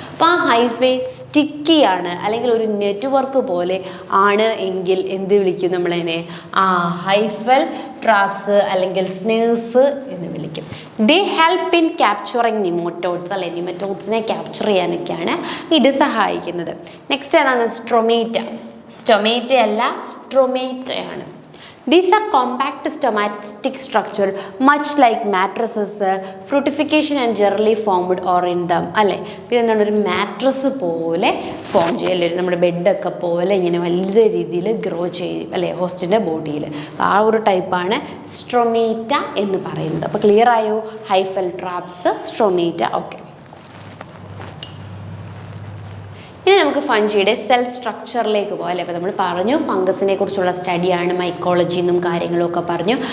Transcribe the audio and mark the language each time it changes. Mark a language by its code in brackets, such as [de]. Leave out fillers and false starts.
[ml] അപ്പോൾ ആ hi-fi sticky ആണ് അല്ലെങ്കിൽ ഒരു നെറ്റ്വർക്ക് പോലെ ആണ് എങ്കിൽ എന്ത് വിളിക്കും നമ്മളതിനെ, ആ ഹൈഫൽ ട്രാപ്സ് അല്ലെങ്കിൽ സ്നേഴ്സ് എന്ന് വിളിക്കും. [en] they help in capturing nematodes [ml] അല്ലെ, നിമറ്റോഡ്സിനെ ക്യാപ്ചർ ചെയ്യാനൊക്കെയാണ് ഇത് സഹായിക്കുന്നത്. നെക്സ്റ്റ് ഏതാണ്, സ്ട്രൊമേറ്റ. സ്റ്റൊമേറ്റ അല്ല, സ്ട്രൊമേറ്റയാണ്. [en] These are compact stomatic structure much like mattresses, fructification and generally formed or in them അല്ലേ. [ml] ഇതെന്താണ്, ഒരു മാട്രസ് പോലെ ഫോം ചെയ്യല്ലേ, നമ്മുടെ ബെഡൊക്കെ പോലെ ഇങ്ങനെ വലിയ രീതിയിൽ ഗ്രോ ചെയ്യും അല്ലേ ഹോസ്റ്റിൻ്റെ ബോഡിയിൽ. അപ്പോൾ ആ ഒരു ടൈപ്പാണ് സ്ട്രൊമേറ്റ എന്ന് പറയുന്നത്. അപ്പോൾ ക്ലിയർ ആയോ, ഹൈഫൽ ട്രാപ്സ്, സ്ട്രൊമേറ്റ. ഓക്കെ, ഇനി നമുക്ക് ഫഞ്ചിയുടെ സെൽ സ്ട്രക്ചറിലേക്ക് പോകാം അല്ലേ. അപ്പോൾ നമ്മൾ പറഞ്ഞു ഫംഗസിനെ കുറിച്ചുള്ള സ്റ്റഡിയാണ് മൈക്കോളജി എന്നും കാര്യങ്ങളും ഒക്കെ പറഞ്ഞു.